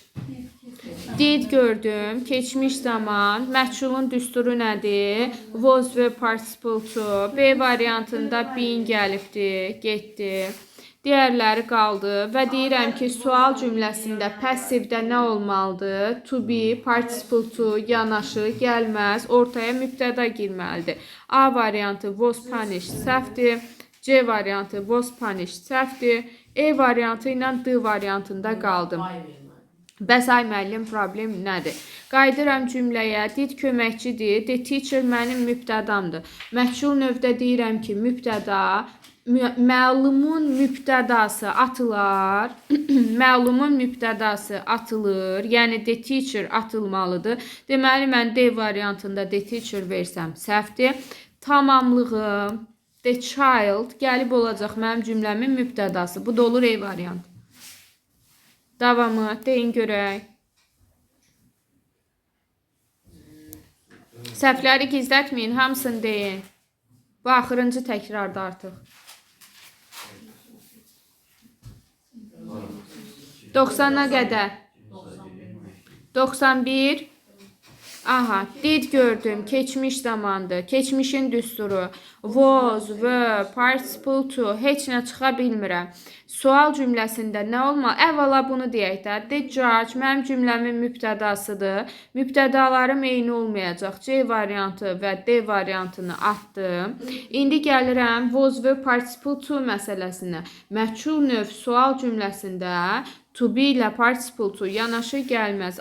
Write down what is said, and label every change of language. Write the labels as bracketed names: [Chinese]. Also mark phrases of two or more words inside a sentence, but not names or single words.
[Azerbaijani] Did gördüm, keçmiş zaman, məchulun düsturu nədir? [English] Was və participle to. [Azerbaijani] B variantında been gəlibdi, getdi. Digərləri qaldı və deyirəm ki, sual cümləsində passivdə nə olmalıdır? [English] To be, participle to, [Azerbaijani] yanaşı, gəlməz, ortaya mübtəda girməlidir. A variantı [English] was punished, [Azerbaijani] səhvdir. C variantı [English] was punished, [Azerbaijani] səhvdir. E variantı ilə D variantında qaldım. Bəs ay müəllim, problem nədir? Qayıdıram cümləyə, did köməkçidir, [English] the teacher [Azerbaijani] mənim mübtədamdır. Məchul növdə deyirəm ki, mübtəda, məlumun mübtədası atılar, məlumun mübtədası atılır, yəni [English] the teacher [Azerbaijani] atılmalıdır. Deməli, mən D variantında [English] the teacher [Azerbaijani] versəm səhvdir. Tamamlığım, [English] the child [Azerbaijani] gəlib olacaq mənim cümləmin mübtədası. Bu da olur E variantı. Davamı deyin görək. Səhvləri gizlətməyin, hamısını deyin. Bu axırıncı təkrarda artıq. 90-a qədər. 91. Aha, did gördüm, keçmiş zamandır. Keçmişin düsturu. [English] Was, were, participle to, [Azerbaijani] heç nə çıxa bilmirəm. Sual cümləsində nə olmalı? Əvvəla bunu deyək də. [English] The judge [Azerbaijani] mənim cümləmin mübtədasıdır. Mübtədalarım eyni olmayacaq. C variantı və D variantını atdım. İndi gəlirəm was və [English] participle to [Azerbaijani] məsələsinə. Məchul növ sual cümləsində [English] to be [Azerbaijani] ilə [English] participle to [Azerbaijani] yanaşı gəlməz.